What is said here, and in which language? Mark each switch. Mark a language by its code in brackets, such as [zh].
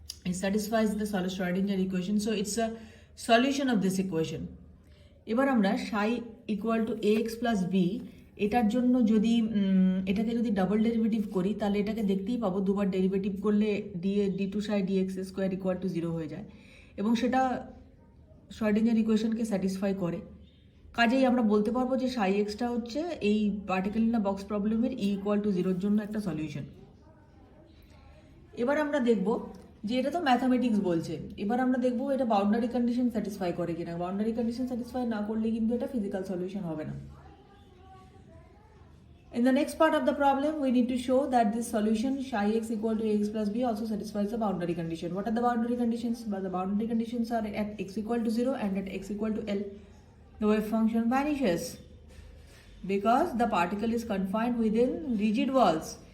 [en] It satisfies the Schrodinger equation, so it's a solution of this equation. [bn] এবার আমরা psi equal to ax plus b এটার জন্য যদি এটাকে যদি ডাবল ডেরিভেটিভ করি, তাহলে এটাকে দেখতেই পাবো দুবার ডেরিভেটিভ করলে d2 psi dx square equal to 0 হয়ে যায় এবং সেটা Schrodinger ইকুয়েশনকে স্যাটিসফাই করে। কাজেই আমরা বলতে পারবো যে psi x টা হচ্ছে এই পার্টিকেল ইন আ বক্স প্রবলেমের e equal to 0 এর জন্য একটা সলিউশন। এবার আমরা দেখব যে এটা তো ম্যাথামেটিক্স বলছে, এবার আমরা দেখব এটা বাউন্ডারি কন্ডিশন স্যাটিসফাই করে কিনা। বাউন্ডারি কন্ডিশন স্যাটিসফাই না করলে কিন্তু এটা ফিজিক্যাল সলিউশন হবে না। [en] In the next part of the problem, we need to show that this solution psi x equal to ax plus b also satisfies the boundary condition. What are the boundary conditions? Well, the boundary conditions are at x equal to 0 and at x equal to L. The wave function vanishes because the particle is confined within rigid walls.